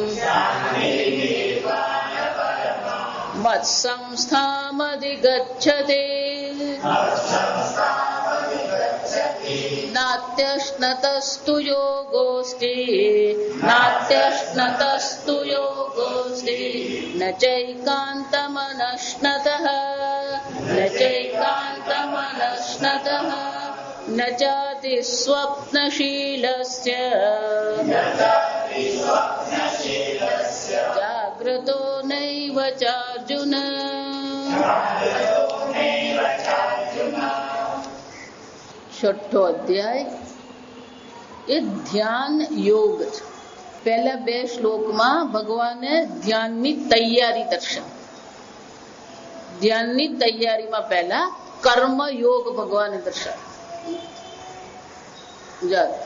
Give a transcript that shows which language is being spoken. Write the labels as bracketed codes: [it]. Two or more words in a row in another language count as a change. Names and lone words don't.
[sa] मत्संस्थामधिगच्छते नात्यश्नतस्तु योगोऽस्ति नात्यश्नतस्तु योगोऽस्ति न चैकान्तमनश्नतः न चैकान्तमनश्नतः न चाति स्वप्नशीलस्य जाग्रतो नैव चार्जुन [gu] છઠ્ઠો અધ્યાય એ ધ્યાન યોગ છે. પહેલા બે શ્લોકમાં ભગવાને ધ્યાનની તૈયારી દર્શાવી. ધ્યાનની તૈયારીમાં પહેલા કર્મ યોગ ભગવાને દર્શાવી.